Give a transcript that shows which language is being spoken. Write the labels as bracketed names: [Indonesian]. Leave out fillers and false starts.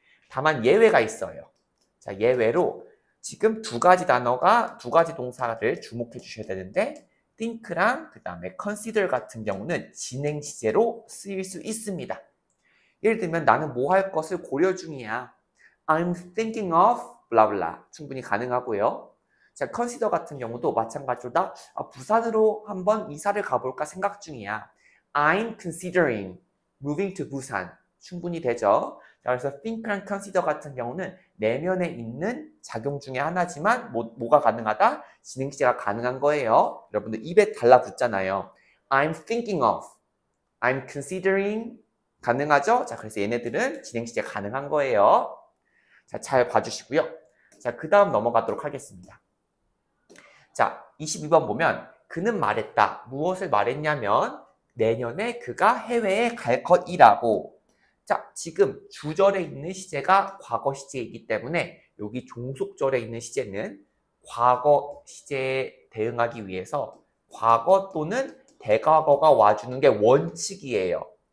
[Korean] 다만 예외가 있어요. 자, 예외로 지금 두 가지 동사를 주목해 주셔야 되는데 think랑 그 다음에 consider 같은 경우는 진행 시제로 쓰일 수 있습니다. 예를 들면 나는 뭐 할 것을 고려 중이야. [English] I'm thinking of blah blah. [Korean] 충분히 가능하고요. 자, consider 같은 경우도 마찬가지로 부산으로 한번 이사를 가볼까 생각 중이야. [English] I'm considering moving to Busan. [Korean] 충분히 되죠. 자, 그래서 think랑 consider 같은 경우는 내면에 있는 작용 중에 하나지만 뭐가 가능하다? 진행 시제가 가능한 거예요. 여러분들 입에 달라붙잖아요. [English] I'm thinking of, I'm considering [Korean] 가능하죠? 자, 그래서 얘네들은 진행 시제 가능한 거예요. 자, 잘 봐주시고요. 자, 그 다음 넘어가도록 하겠습니다. 자, 22번 보면 그는 말했다. 무엇을 말했냐면 내년에 그가 해외에 갈 것이라고. 자, 지금 주절에 있는 시제가 과거 시제이기 때문에 여기 종속절에 있는 시제는 과거 시제에 대응하기 위해서 과거 또는 대과거가 와주는 게 원칙이에요.